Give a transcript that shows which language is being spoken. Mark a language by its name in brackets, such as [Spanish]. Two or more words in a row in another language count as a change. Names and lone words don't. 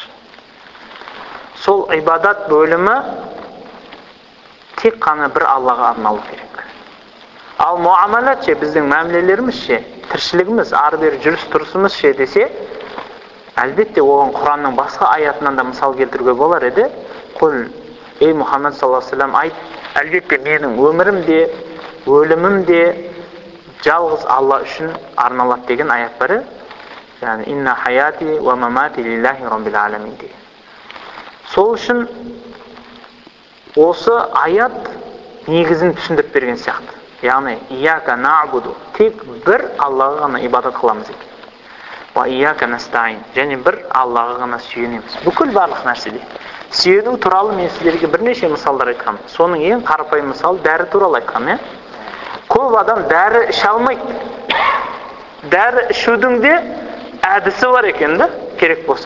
[Kazakh] Сол ғибадат бөлімі тек қана бір Аллаға арналу керек. Ал муамалат біздің мәмілелеріміз тіршілігіміз, ары-бері жүріс-тұрысымыз десе, әлбетте оған Құранның басқа аятынан да мысал келтіруге болар еді. [Arabic] قل يا محمد صلى الله عليه وسلم, [Kazakh] айт, әлбетте менің өмірім де, өлімім де жалғыз Алла үшін арналады деген аят бар. [Arabic] Яғни إن حياتي ومماتي لله رب العالمين деген. [Kazakh] Сол үшін осы аят негізін түсіндіріп берген сияқты. Яғни [Arabic] إياك نعبد, [Kazakh] тек бір Аллаға ғана ибадат қыламыз екен. [Arabic] وإياك نستعين, [Kazakh] және бір Аллаға ғана сүйенеміз. Бүкіл барлық нәрседе. Сүйену туралы мен сіздерге бірнеше мысалдар айтқам. Соның ең қарапайым мысалы дәрі туралы айтқам. Көп адам дәрі іше алмайды. Дәрі ішудің де әдісі бар екен, керек болса.